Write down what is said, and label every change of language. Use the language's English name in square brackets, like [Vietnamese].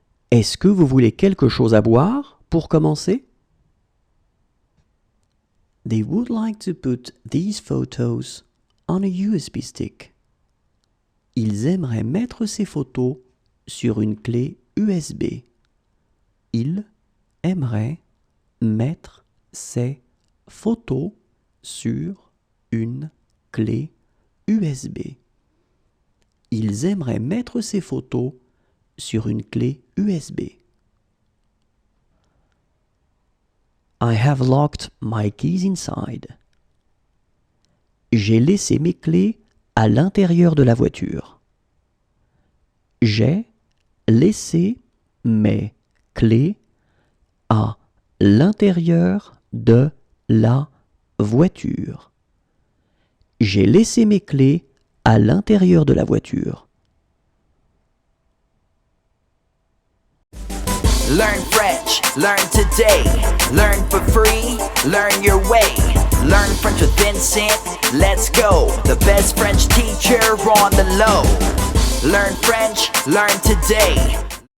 [French] Est-ce que vous voulez quelque chose à boire pour commencer? [English] They would like to put these photos on a USB stick. [French] Ils aimeraient mettre ces photos sur une clé USB. Ils aimeraient mettre ces photos sur une clé USB. Ils aimeraient mettre ces photos sur une clé USB. [English] I have locked my keys inside. [French] J'ai laissé mes clés à l'intérieur de la voiture. J'ai laissé mes clés à l'intérieur de la voiture. J'ai laissé mes clés à l'intérieur de la voiture. [English] Learn French, learn today. Learn for free, learn your way. Learn Learn French with Vincent, let's go. The best French teacher on the low. Learn French, learn today.